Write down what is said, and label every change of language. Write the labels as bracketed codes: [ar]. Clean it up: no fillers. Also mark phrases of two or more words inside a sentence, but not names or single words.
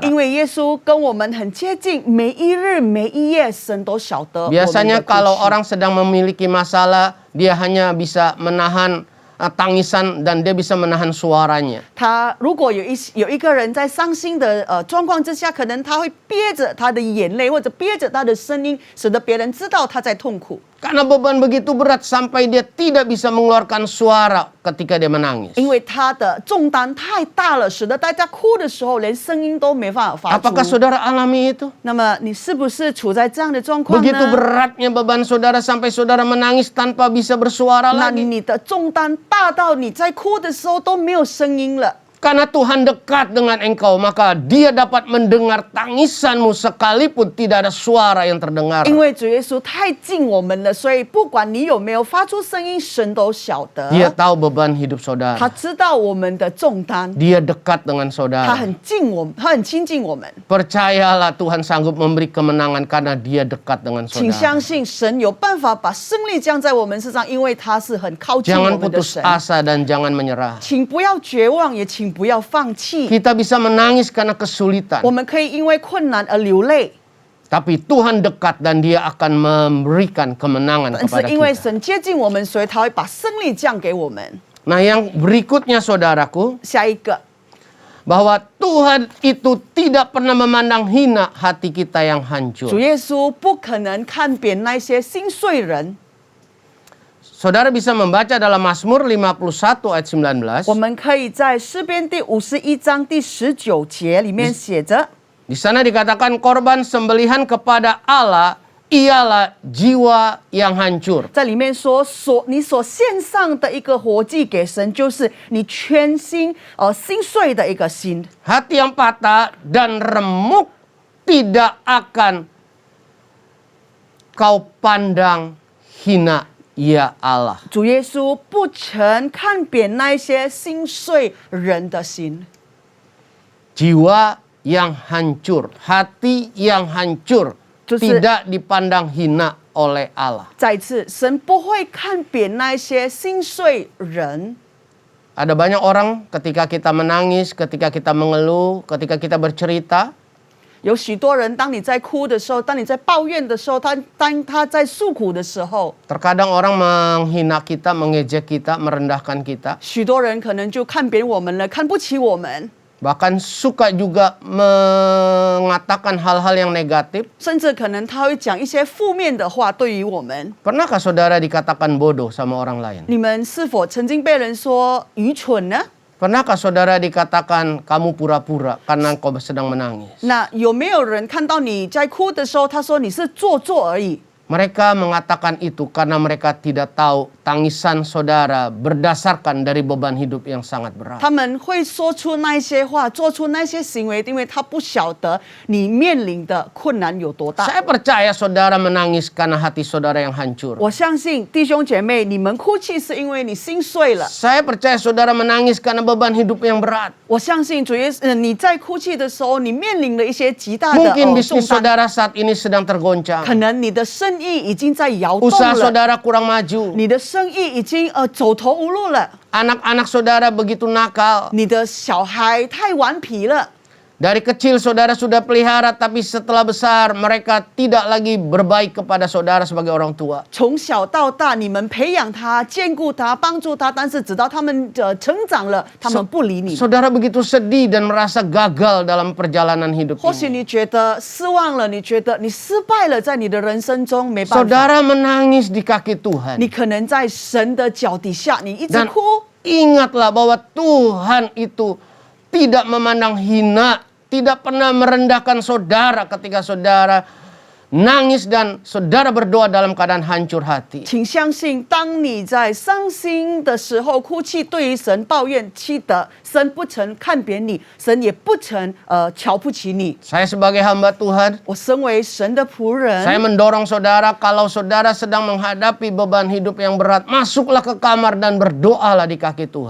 [zh] 因为耶稣跟我们很接近，每一日每一夜，神都晓得我们的 [id] Biasanya [zh] 哭 [id] kalau [zh] 泣 [id] orang sedang memiliki masalah, dia hanya bisa menahan tangisan dan dia bisa menahan suaranya. [zh] 他如果有一个人在伤心的状况之下，可能他会憋着他的眼泪，或者憋着他的声音，使得别人知道他在痛苦。 [id] Karena beban begitu berat sampai dia tidak bisa mengeluarkan suara ketika dia menangis. [zh] 因为他的重担太大了，使得大家哭的时候连声音都没办法发 [id] Apakah [zh] 出。 [id] saudara alami itu? [zh] 那么你是不是处在这样的状况 [id] Begitu [zh] 呢？ [id] beratnya beban saudara sampai saudara menangis tanpa bisa bersuara [zh] 那 [id] lagi. [zh] 你的重担大到你在哭的时候都没有声音了。 [id] Karena Tuhan dekat dengan engkau, maka Dia dapat mendengar tangisanmu sekalipun tidak ada suara yang terdengar. [zh] 因为主耶稣太近我们了，所以不管你有没有发出声音，神都晓得。 [id] Dia tahu beban hidup [zh] 他 [id] saudara. [zh] 知道我们的重担， [id] Dia dekat dengan [zh] 他 [id] saudara. [zh] 很近我们，他很亲近我们。 [id] Percayalah Tuhan sanggup memberi kemenangan karena Dia dekat dengan [zh] 请 [id] saudara. [zh] 相信神有办法把胜利降在我们身上，因为他是很靠近我 [id] Jangan [zh] 们的 [id] putus [zh] 神。 [id] asa dan jangan menyerah. [zh] 请不要绝望，也请不要放弃。 [id] Kita bisa menangis karena kesulitan. [zh] 我们可以因为困难而流泪， [id] Tapi Tuhan dekat dan Dia akan memberikan kemenangan [zh] 但 [id] kepada [zh] 是因为 [id] kita. [zh] 神接近我们，所以他会把胜利降给我们。 [id] Nah, yang berikutnya saudaraku, [zh] 下一个， [id] bahwa Tuhan itu tidak pernah memandang hina hati kita yang [zh] 主 [id] hancur. [zh] 耶稣不可能看扁那些心碎人。 [id] Saudara bisa membaca dalam Mazmur 51 ayat [zh] 我 [id] 19. [zh] 们可以在诗篇第51章第19节里面写着， [id] Di sana dikatakan korban sembelihan kepada Allah ialah jiwa yang hancur. [zh] 在里面说你所献上的一个活祭给神，就是你全心心碎的一个心。 [id] Hati yang patah dan remuk tidak akan kau pandang hina, ya Allah. [zh] 主耶稣不曾看扁那些心碎人的心。 [id] Jiwa yang hancur, hati yang hancur, [zh] 就是 [id] tidak dipandang hina oleh Allah. [zh] 再一次，神不会看扁那些心碎人。 [id] Ada banyak orang ketika kita menangis, ketika kita mengeluh, ketika kita bercerita, [zh] 有许多人，当你在哭的时候，当你在抱怨的时候，当他在诉苦的时候， [id] terkadang orang menghina kita, mengejek kita, merendahkan kita, [zh] 许多人可能就看扁我们了，看不起我们， [id] bahkan suka juga mengatakan hal-hal yang negatif. [zh] 甚至可能他会讲一些负面的话对于我们。 [id] Pernahkah saudara dikatakan bodoh sama orang lain? [zh] 你们是否曾经被人说愚蠢呢？ [id] Pernahkah saudara dikatakan kamu pura-pura karena kau sedang menangis? [zh] 那有没有人看到你在哭的时候，他说你是做作而已？ [id] Mereka mengatakan itu karena mereka tidak tahu tangisan saudara berdasarkan dari beban hidup yang sangat berat. [zh] 他们会说出那些话，做出那些行为，因为他不晓得你面临的困难有多大。 [id] Saya percaya saudara menangis karena hati saudara yang hancur. [zh] 我相信弟兄姐妹，你们哭泣是因为你心碎了。 [id] Saya percaya saudara menangis karena beban hidup yang berat. [zh] 我相信主耶稣，你在哭泣的时候，你面临了一些极大的 [id] Mungkin [zh] 重 [id] bisnis [zh] 担， [id] saudara saat ini sedang [zh] 可 [id] tergoncang. [zh] 能你的生意已经在摇动 [id] Usaha [zh] 了， [id] saudara kurang maju. [zh] 你的生意已经走投无路了， [id] Anak-anak saudara begitu nakal. [zh] 你的小孩太顽皮了。 [id] Dari kecil saudara sudah pelihara, tapi setelah besar mereka tidak lagi berbaik kepada saudara sebagai orang tua. [zh] 从小到大，你们培养他、兼顾他、帮助他，但是直到他们成长了，他们不理你。 [id] Saudara begitu sedih dan merasa gagal dalam perjalanan hidup [zh] 或许 [id] ini. [zh] 你觉得失望了，你觉得你失败了，在你的人生中没办法。 [id] Saudara menangis di kaki Tuhan. [zh] 你可能在神的脚底下，你一直 [id] Dan [zh] 哭。 [id] ingatlah bahwa Tuhan itu tidak memandang hina, tidak pernah merendahkan saudara ketika saudara nangis dan saudara berdoa dalam keadaan hancur hati. [zh] 请相信，当你在伤心的时候哭泣，对于神抱怨、记得神不曾看扁你，神也不曾瞧不起你。 [id] Saya sebagai hamba Tuhan, [zh] 我身为神的仆 [id] saya [zh] 人， [id] mendorong saudara kalau saudara sedang menghadapi beban hidup yang berat, masuklah ke kamar dan berdoalah di kaki Tuhan.